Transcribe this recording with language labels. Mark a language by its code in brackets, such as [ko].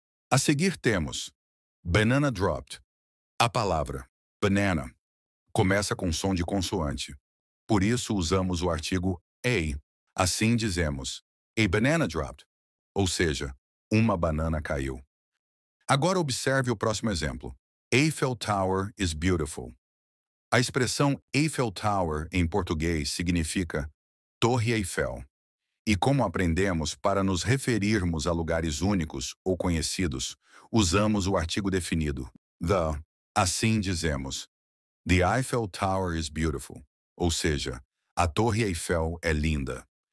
[pt] A seguir temos banana dropped. A palavra banana começa com som de consoante. Por isso usamos o artigo a. Assim dizemos [en] a banana dropped, [pt] ou seja, uma banana caiu. Agora observe o próximo exemplo. [en] Eiffel Tower is beautiful. [pt] A expressão Eiffel Tower em português significa Torre Eiffel. E como aprendemos, para nos referirmos a lugares únicos ou conhecidos, usamos o artigo definido the. Assim dizemos [en] The Eiffel Tower is beautiful, [pt] ou seja, a Torre Eiffel é linda.